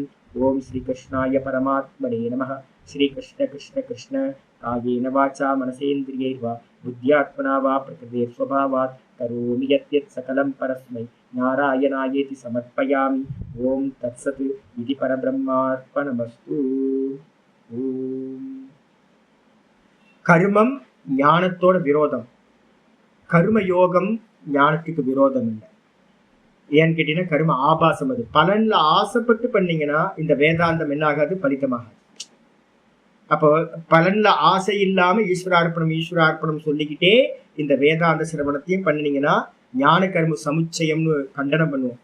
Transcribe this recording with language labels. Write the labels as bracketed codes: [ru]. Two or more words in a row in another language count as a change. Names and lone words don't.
[sa] ओम श्रीकृष्णाय परमात्मने नमः. श्रीकृष्ण कृष्ण कृष्ण कायेन वाचा मनसेन्द्रियैर्वा बुद्ध्यात्मना वा प्रकृते स्वभावात् करोमि यत् सकलं परस्मै नारायणायेति समर्पयामि. ओम तत्सत्. इति परब्रह्मार्पणमस्तु. ओम. [ta] கர்மம் ஞானத்தோட விரோதம். கர்ம யோகம் ஞானத்துக்கு விரோதம் இல்லை. ஏன்னு கேட்டீங்கன்னா கர்ம ஆபாசம். அது பலன்ல ஆசைப்பட்டு பண்ணீங்கன்னா இந்த வேதாந்தம் என்ன ஆகாது, பலிதமாகாது. அப்போ பலன்ல ஆசை இல்லாம ஈஸ்வரார்ப்பணம் சொல்லிக்கிட்டே இந்த வேதாந்த சிரவணத்தையும் பண்ணினீங்கன்னா ஞான கர்ம சமுச்சயம்னு கண்டனம் பண்ணுவோம்.